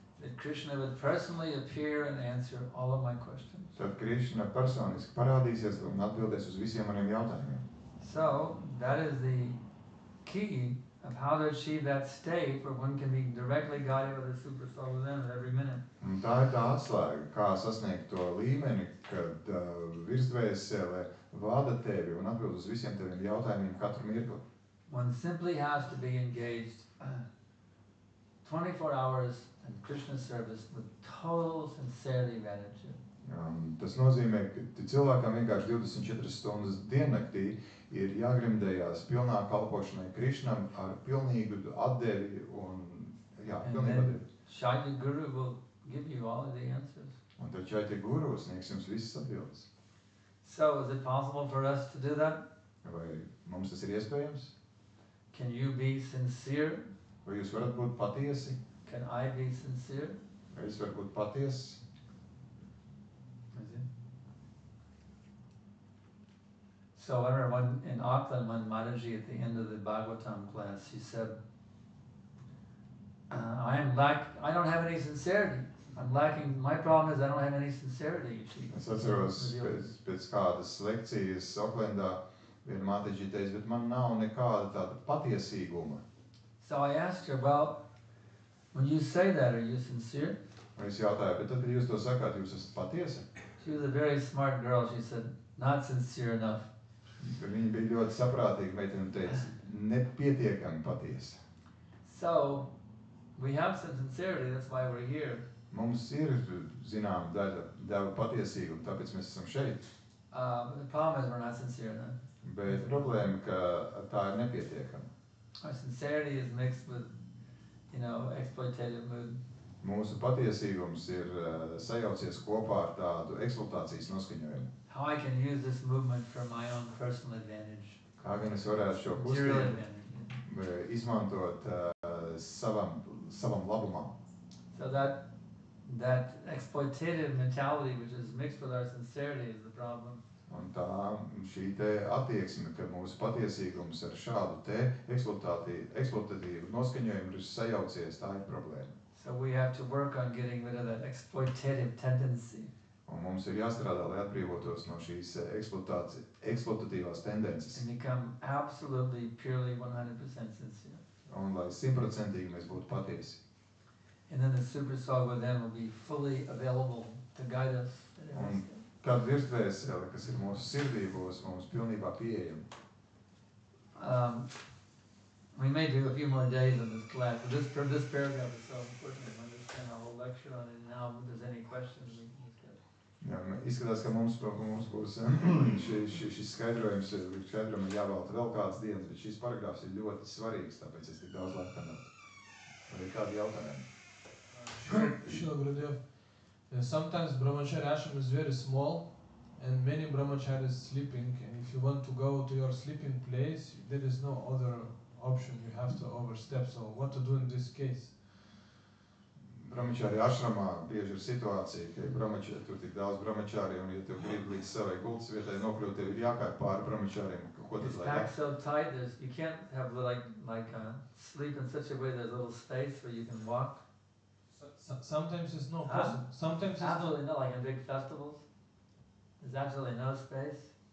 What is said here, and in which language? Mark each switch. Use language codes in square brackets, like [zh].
[en] that Krishna would personally appear and answer all of my questions. [lv] tad Krišna personiski parādīsies un atbildēs uz visiem maniem jautājumiem. [en] So that is the key of how to achieve that state where one can be directly guided by the super soul within at every minute. [lv] Un tā ir tā atslēga, kā sasniegt to līmeni, kad virsdvēsele vada tevi un atbild uz visiem teviem jautājumiem katru mirkli. [en] One simply has to be engaged 24 hours in Krishna's service with total sincerity of attitude. [lv] Tas nozīmē, ka cilvēkam vienkārši 24 stundas diennaktī ir jāgremdējās pilnā kalpošanai Krišnam ar pilnīgu atdevi un, pilnīgu atdevi. [en] Shakti Guru will give you all of the answers. [lv] Un tad Shakti Guru sniegs jums visas atbildes. [en] So is it possible for us to do that? [lv] Vai mums tas ir iespējams? [en] Can you be sincere? [lv] Vai jūs varat būt patiesi? [en] Can I be sincere? [lv] Vai es varu būt patiesi? [en] So I remember in Auckland, when Mataji at the end of the Bhagavatam class, she said, I don't have any sincerity. I'm lacking, my problem is I don't have any sincerity. [lv] Es atceros pēc kādas lekcijas Oklendā, viena Mataji teica, bet man nav nekāda tāda patiesīguma. [en] So I asked her, well, when you say that, are you sincere? [lv] Un es jautāju, bet tad, kad jūs to sakāt, jūs esat patiesi? [en] She was a very smart girl. She said, not sincere enough. [lv] Viņa bija ļoti saprātīga meitene un teica, nepietiekami patiesa. [en] So, we have some sincerity, that's why we're here. [lv] Mums ir, zinām, daļa patiesīguma, tāpēc mēs esam šeit. [en] But the problem is we're not sincere enough. [lv] Bet problēma, ka tā ir nepietiekama. [en] Our sincerity is mixed with, exploitative mood. [lv] Mūsu patiesīgums ir sajaucies kopā ar tādu eksploatācijas noskaņojumu. [en] How I can use this movement for my own personal advantage. [lv] Kā gan es varētu šo kustību izmantot savam labumam. [en] So that exploitative mentality which is mixed with our sincerity is the problem. [lv] Un tā šī te attieksme, ka mūsu patiesīgums ar šādu te eksploatatīvu noskaņojumu ir sajaucies, tā ir problēma. [en] So we have to work on getting rid of that exploitative tendency. [lv] Un mums ir jāstrādā, lai atbrīvotos no šīs eksploatatīvās tendences. [en] And become absolutely, purely 100% sincere. [lv] Un lai 100% mēs būtu patiesi. [en] And then the super soul within will be fully available to guide us. [lv] Un Kad virsvēsele, kas ir mūsu sirdī, būs mums pilnībā pieejama. [en] We may do a few more days on this class, but this paragraph is so important. I understand a whole lecture on it now. If there's any questions, we can discuss. [lv] Jā, izskatās, ka mums būs šis skaidrojums jāvelta vēl kādas dienas, bet šis paragrāfs ir ļoti svarīgs, tāpēc es tik daudz laika tam veltu. Vai ir kādi jautājumi? [en] Srila Gurudev, sometimes brahmachari ashram is very small and many brahmacharis sleeping, and if you want to go to your sleeping place, there is no other option, you have to overstep. So what to do in this case? [lv] Brahmachari ashramā bieži ir situācija, ka tur tik daudz brahmachari, un ja tev grib līdz savai gultas vietai nokļūt, tev ir jākāp pāri brahmachariem. [en] It's packed so tight, you can't have sleep in such a way there's a little space where you can walk. Sometimes it's not possible. Sometimes it's absolutely not, like in big festivals. There's absolutely no space.